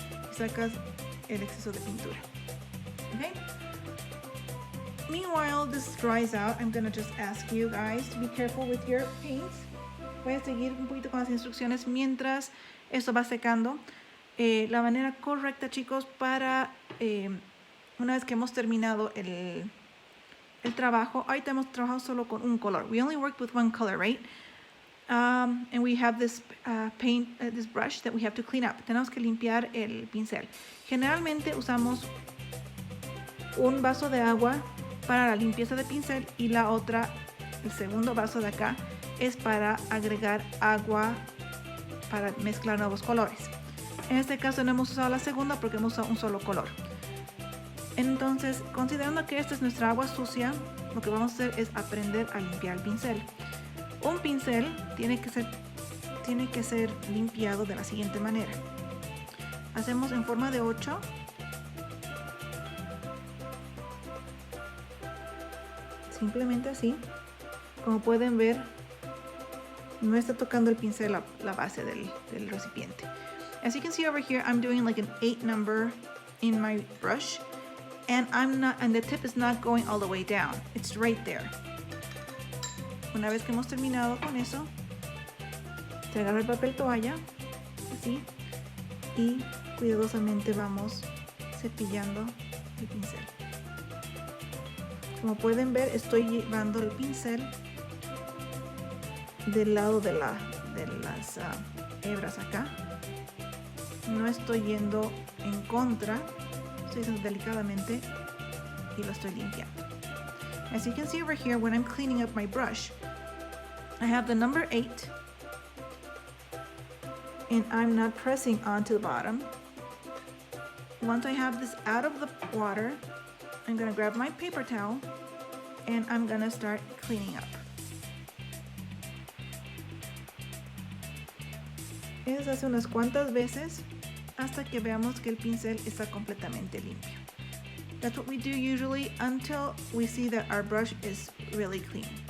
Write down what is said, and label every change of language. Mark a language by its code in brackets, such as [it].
[es] Y sacas el exceso de pintura. [en] Okay? Meanwhile, this dries out. I'm gonna just ask you guys to be careful with your paints. [es] Voy a seguir un poquito con las instrucciones mientras esto va secando. La manera correcta, chicos, para una vez que hemos terminado el trabajo, ahorita hemos trabajado solo con un color. We only worked with one color, right? And we have this paint, this brush that we have to clean up. Tenemos que limpiar el pincel. Generalmente usamos un vaso de agua para la limpieza de pincel y la otra, el segundo vaso de acá, es para agregar agua para mezclar nuevos colores. En este caso no hemos usado la segunda porque hemos usado un solo color. Entonces, considerando que esta es nuestra agua sucia, lo que vamos a hacer es aprender a limpiar el pincel. Un pincel tiene que ser limpiado de la siguiente manera. hacemos en forma de 8. Simplemente así. Como pueden ver, no está tocando el pincel la base del recipiente. [en] As you can see over here, I'm doing like an 8 number in my brush, and the tip is not going all the way down. It's right there. [es] Una vez que hemos terminado con eso, se agarra el papel toalla, así, y cuidadosamente vamos cepillando el pincel. Como pueden ver, estoy llevando el pincel del lado de las hebras acá. No estoy yendo en contra, estoy haciendo delicadamente y lo estoy limpiando. [en] As you can see over here, when I'm cleaning up my brush, I have the number 8, and I'm not pressing onto the bottom. Once I have this out of the water, I'm gonna grab my paper towel and I'm gonna start cleaning up. [es] Eso hace unas cuantas veces hasta que veamos que el pincel está completamente limpio. [en] That's what we do usually until we see that our brush is really clean.